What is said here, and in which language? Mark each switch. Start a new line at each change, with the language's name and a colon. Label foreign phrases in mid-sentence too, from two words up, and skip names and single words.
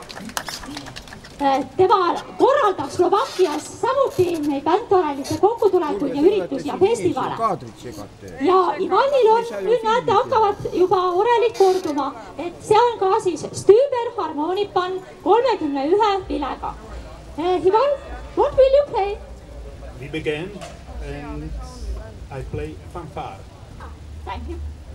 Estonian: Tema korraldab Slovakkias samuti neid Väntorelite kokkutulekuid ja üritusi ja festivale. Ja Ivanil on, nüüd näete, hakkavad juba orelid korduma, et see on ka siis Stüber harmoonipan 31 vilega. Ivan,
English: what will you play? We begin and I play fanfare. Thank you.